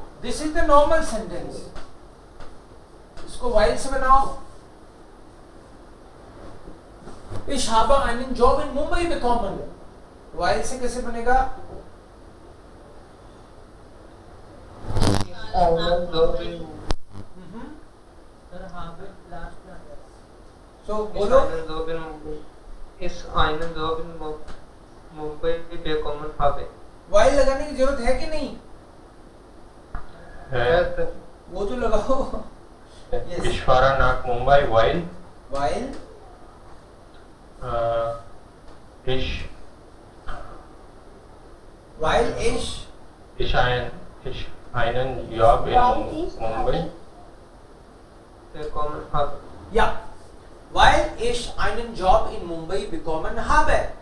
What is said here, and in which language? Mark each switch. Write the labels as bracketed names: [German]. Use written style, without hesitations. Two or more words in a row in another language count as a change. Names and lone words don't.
[English] This is the normal sentence. [Hindi] इसको while से बनाओ. [German] Ich habe einen Job in Mumbai bekommen. [Hindi] while से कैसे बनेगा? [German] einen Job in [Hindi] सर have लास्ट में आ जाएगा. So बोलो. [German] einen Job in Mumbai. Ist einen Job in Mumbai bekommen habe. [Hindi] while लगाने की जरूरत है कि नहीं? है. वो तो लगाओ. Yes. [German] Ich fahre nach Mumbai, while while ich einen Job in While ich Mumbai. Bekommen habe. ja, while ich einen Job in Mumbai bekommen habe.